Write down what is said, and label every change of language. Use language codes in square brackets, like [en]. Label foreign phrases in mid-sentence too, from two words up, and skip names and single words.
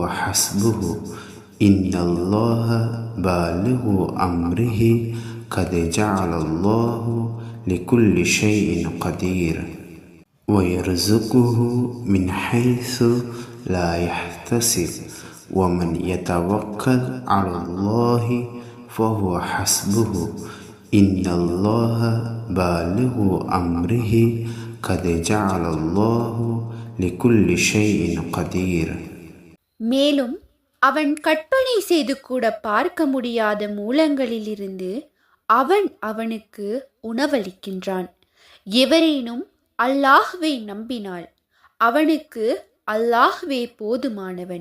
[ar] حسبه إن الله بالغ أمره قد جعل الله لكل شيء قدير ويرزقه من حيث لا يحتسب ومن يتوكل على الله فهو حسبه إن الله بالغ أمره قد جعل الله لكل شيء قدير. [ta] மேலும் அவன் கற்பனை செய்து கூட பார்க்க முடியாத மூலங்களிலிருந்து அவன் அவனுக்கு உணவளிக்கின்றான். எவரேனும் அல்லாஹ்வை நம்பினால் அவனுக்கு அல்லாஹ்வே போதுமானவன்.